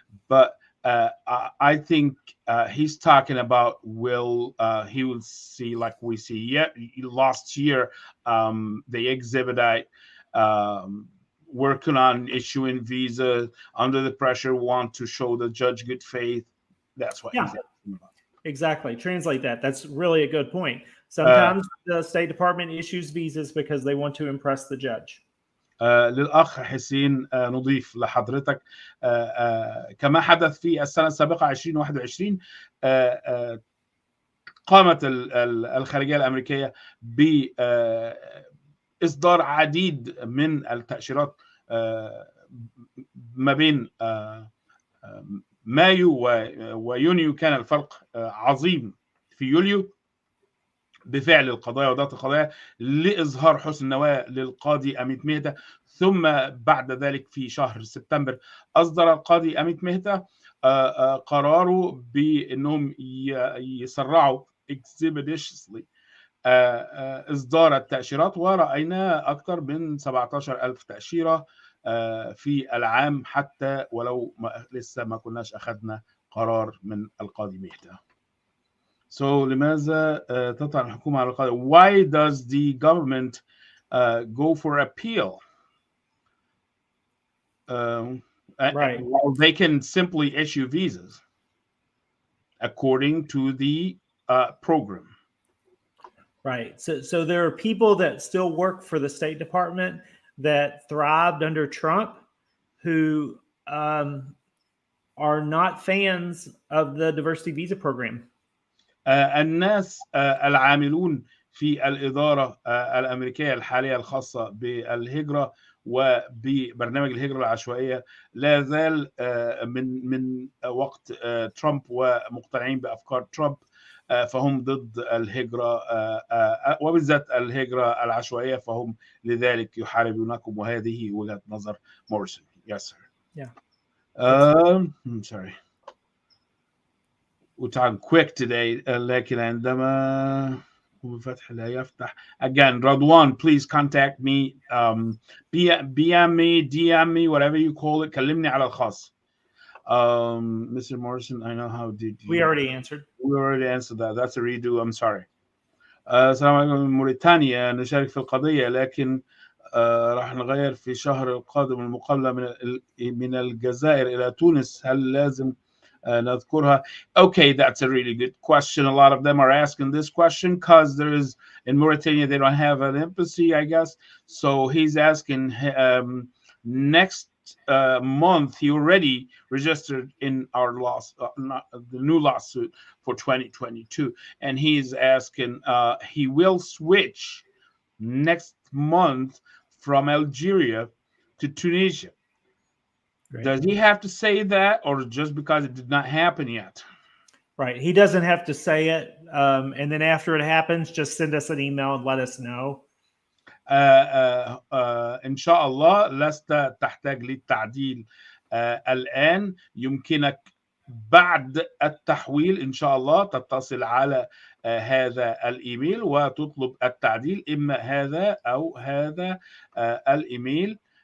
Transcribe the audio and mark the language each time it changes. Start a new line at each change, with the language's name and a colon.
English: But I think he's talking about he will see, like we see last year, the exhibit working on issuing visas under the pressure, want to show the judge good faith. That's what he's asking about. Exactly. Translate that. That's really a good point. Sometimes the State Department issues visas because they want to impress the judge.
Arabic: للأخ حسين نضيف لحضرتك كما حدث في السنة السابقة 2021 قامت الخارجية الأمريكية بإصدار عديد من التأشيرات ما بين مايو ويونيو. كان الفرق عظيم في يوليو بفعل القضايا وضغط القضايا لإظهار حسن النوايا للقاضي أميت مهدة. ثم بعد ذلك في شهر سبتمبر أصدر القاضي أميت مهدة قراره بأنهم يسرعوا expeditiously إصدار التأشيرات، ورأينا أكثر من 17,000 تأشيرة في العام، حتى ولو لسه ما كناش أخذنا قرار من القاضي مهدة. So لماذا تطعن الحكومة على القاضي?
English: Why does the government go for appeal? Right. Well, they can simply issue visas according to the program. Right. So there are people that still work for the State Department that thrived under Trump who are not fans of the Diversity Visa Program.
Arabic: الناس العاملون في الإدارة الأمريكية الحالية الخاصة بالهجرة وببرنامج الهجرة العشوائية لا زال من وقت ترامب ومقتنعين بأفكار ترامب، فهم ضد الهجرة وبالذات الهجرة العشوائية، فهم لذلك يحاربونكم، وهذه وجهة نظر موريسون.
English: Yes, sir. Yeah. I'm sorry. We're talking quick today.
Arabic: لكن عندما وبفتح لا يفتح.
English: Again, Radwan, please contact me. BM me, DM me, whatever you call it.
Arabic: كلمني على الخاص. Mr.
English: Morrison, I know how did you. We already answered. We already answered that. That's a redo. I'm sorry.
Arabic: السلام عليكم من موريتانيا، نشارك في القضية لكن راح نغير في شهر القادم المقابلة من الجزائر إلى تونس، هل لازم نذكرها؟
English: Okay, that's a really good question. A lot of them are asking this question because there is in Mauritania they don't have an embassy, I guess. So he's asking next month he already registered in our the new lawsuit for 2022, and he's asking he will switch next month from Algeria to Tunisia. Right. Does he have to say that, or just because it did not happen yet? Right. He doesn't have to say it. And then after it happens, just send us an email and let us know.
Arabic: إن شاء الله لست تحتاج للتعديل الآن، يمكنك بعد التحويل إن شاء الله تتصل على هذا الإيميل وتطلب التعديل، إما هذا أو هذا الإيميل.